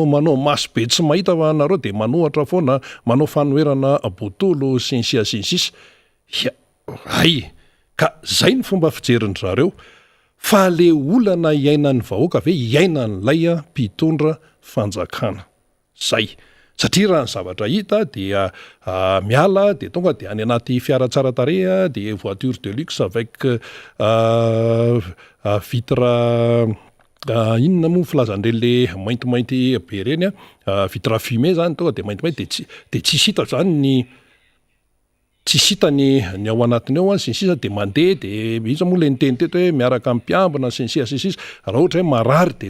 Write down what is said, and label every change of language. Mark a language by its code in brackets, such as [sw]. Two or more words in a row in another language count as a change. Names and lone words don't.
[mg] manao maso be tsy mahita fa anareo de manohatra foana manao fanoherana botolo sinsisa ay ka zay ny fomba fijeriny zareo fa le olana iainan'ny vahoaka ve iainan'lay mpitondra fanjakana zay satria raha ny zavatra hita dia miala de tonga de any anaty fiara tsara tareha de [fr] voiture de luxe avec vitre [mg] inona moa filazan'rele maintimainty be reny [fr] vitre fumée [mg] zany tonga de maintimainty de tsy hita zany tsy hitany ny ao anatiny ao sinsisa de mandeha de iza moa le niteny teto hoe miaraka amin'ny mpiambina sinsisa raha ohatra hoe marary de